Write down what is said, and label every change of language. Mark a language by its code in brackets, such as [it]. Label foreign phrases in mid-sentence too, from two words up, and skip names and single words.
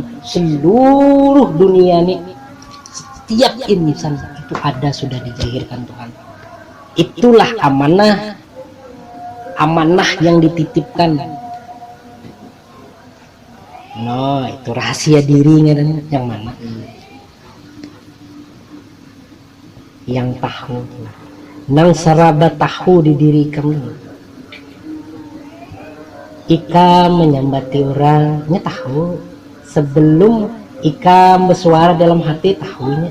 [id] Seluruh dunia nih, setiap insan itu ada, sudah dilahirkan Tuhan. Itulah amanah, amanah yang dititipkan. No, itu rahasia dirinya, dan yang mana? [bjn] Yang tahu, nang saraba tahu di diri kamu. Ikam menyambati orangnya tahu, sebelum ikam bersuara dalam hati tahunya.